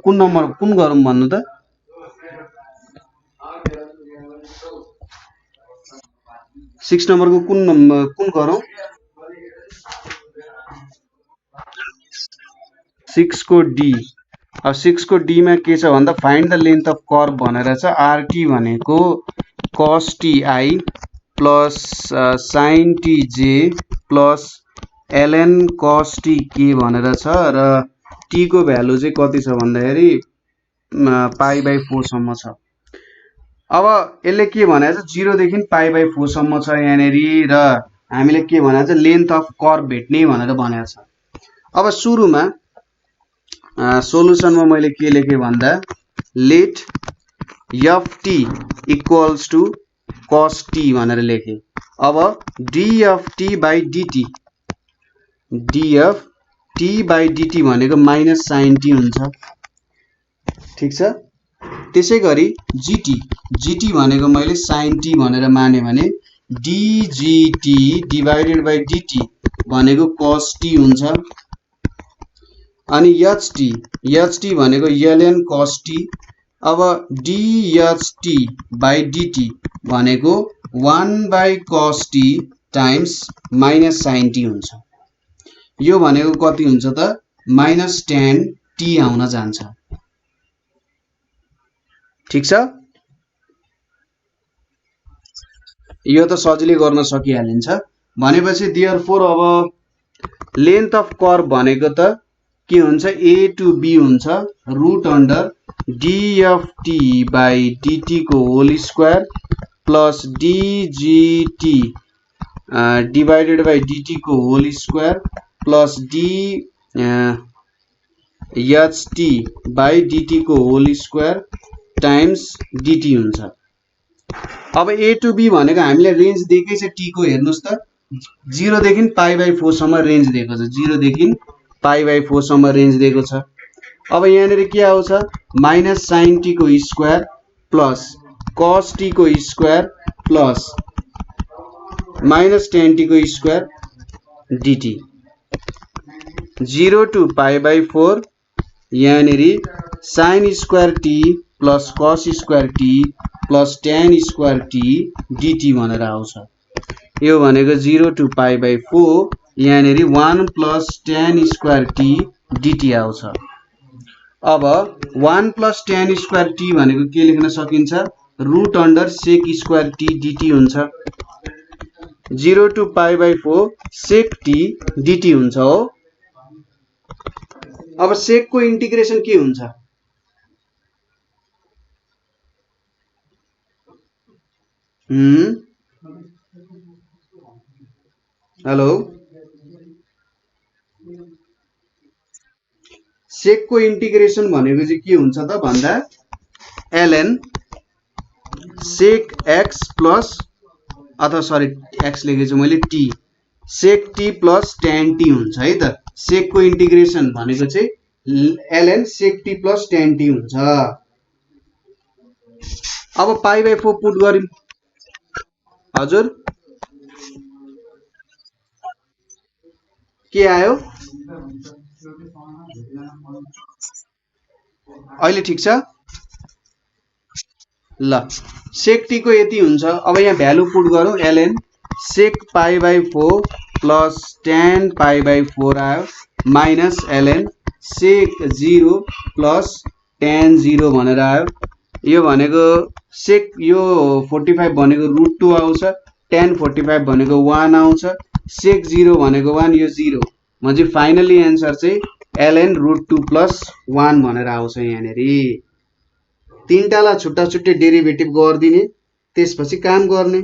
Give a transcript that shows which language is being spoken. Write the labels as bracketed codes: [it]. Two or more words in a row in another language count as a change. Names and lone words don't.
[ne] कुन नम्बर कुन गरौँ भन्नु त? 6 नम्बरको कुन गरौँ? 6 को डी। अब 6 को डी मा के छ भन्दा [en] find the length of curve [ne] भनेर छ। आरटी भनेको cos टी प्लस sin टी प्लस ln cos टी के भनेर छ र टी को भ्यालु चाहिँ कति छ भन्दाखेरि π/4 सम्म छ। अब यसले के भनेको छ 0 देखि π/4 सम्म छ यहाँनेरि र हामीले के भनेको छ [en] length of curve [ne] भेट्ने भनेर भनेको छ। अब सुरुमा सोलुसनमा मैले के लेखे भन्दा [en] let ft equals to cos t [ne] भनेर लेखे। अब dft/dt dft/dt भनेको माइनस sin t हुन्छ। ठीक छ। त्यसैगरी gt भनेको मैले sin t भनेर माने भने dgt/dt भनेको cos t हुन्छ। अनि ht भनेको ln cos t। अब dht/dt भनेको 1/cos t टाइम्स माइनस sin t हुन्छ। यो भनेको कति हुन्छ त माइनस tan t आउन जान्छ। ठीक छ। यो त सजिलै गर्न सकिहालिन्छ। भनेपछि देयरफोर अब [en] length of curve [ne] भनेको त के हुन्छ a to b हुन्छ [en] root under [ne] dft/dt को [en] whole square plus [ne] dgt/dt को [en] whole square plus [ne] dht/dt को [en] whole square times [ne] dt हुन्छ। अब a to b भनेको हामीले रेन्ज दिएकै छ t को हेर्नुस् त 0 देखि π/4 सम्म रेन्ज दिएको छ। 0 देखि π/4 सम्म रेन्ज दिएको छ। अब यहाँनेरि के आउँछ माइनस sin t को स्क्वायर प्लस cos t को स्क्वायर प्लस माइनस tan t को स्क्वायर dt 0 to π/4 यहाँनेरि sin स्क्वायर t प्लस cos स्क्वायर t प्लस tan स्क्वायर t dt भनेर आउँछ। यो भनेको 0 to π/4 यहाँनेरि 1 प्लस tan स्क्वायर t dt आउँछ। अब 1 प्लस tan स्क्वायर t भनेको के लेख्न सकिन्छ [en] root under [ne] sec स्क्वायर t dt हुन्छ। 0 to π/4 sec t dt हुन्छ हो। अब sec को इंटीग्रेशन के हुन्छ हेलो sec को इंटीग्रेशन भनेको चाहिँ के हुन्छ त भन्दा ln sec x प्लस अथवा सरी x लेखेछु मैले t sec t प्लस tan t हुन्छ है त। sec को इंटीग्रेशन भनेको चाहिँ ln sec t प्लस tan t हुन्छ। अब π/4 पुट गरौँ हजुर के आयो अहिले ठीक छ ल sec t को यति हुन्छ। अब यहाँ भ्यालु पुट गरौँ ln sec π/4 प्लस tan π/4 आयो माइनस ln sec 0 प्लस tan 0 भनेर आयो। यो भनेको sec यो 45 भनेको रुट 2 आउँछ tan 45 भनेको 1 आउँछ sec 0 भनेको 1 यो 0 म्हणजे [en] finally answer [ne] चाहिँ ln रुट 2 प्लस 1 भनेर आउँछ। यहाँनेरि तीनटालाई छुट्टा छुट्टै डेरिभेटिभ गर्दिने त्यसपछि काम गर्ने।